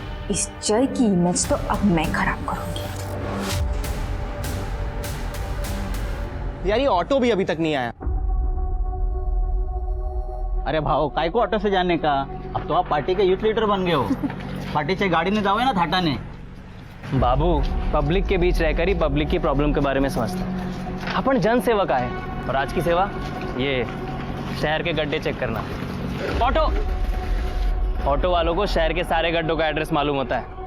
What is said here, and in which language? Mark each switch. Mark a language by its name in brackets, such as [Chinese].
[Hindi] इस जय की इमेज तो अब मैं खराब करूंगी। यार, ये ऑटो भी अभी तक नहीं आया। अरे भाऊ, काय को ऑटो से जाने का, अब तो आप पार्टी के यूथ लीडर बन गए हो। [Marathi] पार्टीच्या गाडीने जावे ना थाटाने। [Hindi] बाबू, पब्लिक के बीच रहकर ही पब्लिक की प्रॉब्लम के बारे में समझता है। अपन जन सेवक आहे, और आज की सेवा ये शहर के गड्ढे चेक करना। ऑटो वालों को शहर के सारे गड्ढों का एड्रेस मालूम होता है।